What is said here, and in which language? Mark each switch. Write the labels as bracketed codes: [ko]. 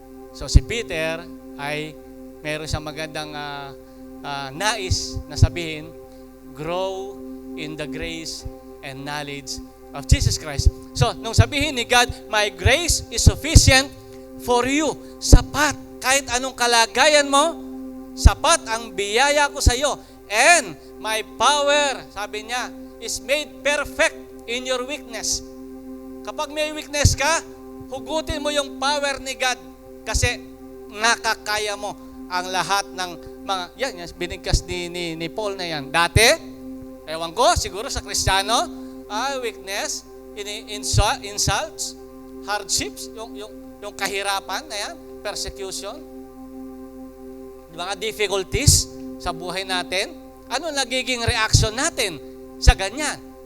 [tl] So si Peter ay meron siyang magandang nais na sabihin, [en] grow in the grace and knowledge of Jesus Christ. [tl] So, nung sabihin ni God, [en] my grace is sufficient for you. [tl] Sapat. Kahit anong kalagayan mo, sapat ang biyaya ko sa iyo. [en] And my power, [tl] sabi niya, [en] is made perfect in your weakness. [tl] Kapag may weakness ka, hugutin mo yung power ni God kasi nakakaya mo ang lahat ng mga, yan binigkas ni Paul na yan. Dati, ewan ko, siguro sa Kristiyano, weakness, insults, hardships, yung kahirapan na yan, persecution, mga difficulties sa buhay natin, ano nagiging reaction natin sa ganyan?